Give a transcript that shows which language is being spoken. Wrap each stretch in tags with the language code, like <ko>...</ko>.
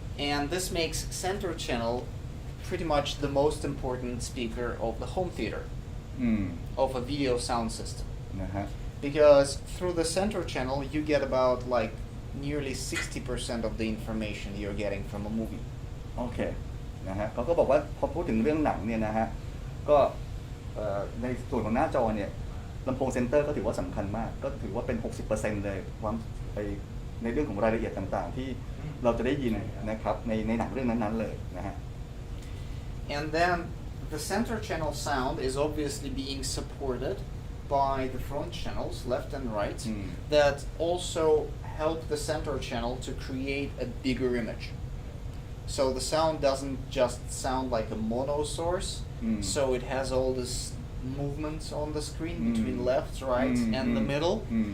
<en>And this makes center channel pretty much the most important speaker of the home theater, อืม of a video sound system. นะฮะ Because through the center channel, you get about like nearly 60% of the information you're getting from a movie.</en> <th>โอเคนะฮะเขาก็บอกว่าพอพูดถึงเรื่องหนังเนี่ยนะฮะก็ในส่วนของหน้าจอเนี่ยลำโพงเซนเตอร์ก็ถือว่าสำคัญมากก็ถือว่าเป็น 60% เลยความไปในเรื่องของรายละเอียดต่างๆที่เราจะได้ยินนะครับในหนังเรื่องนั้นๆเลยนะฮะ</th> <en>And then the center channel sound is obviously being supported by the front channels, left and right, that also help the center channel to create a bigger image. So the sound doesn't just sound like a mono source, so it has all this movements on the screen between left, right, and the middle.</en>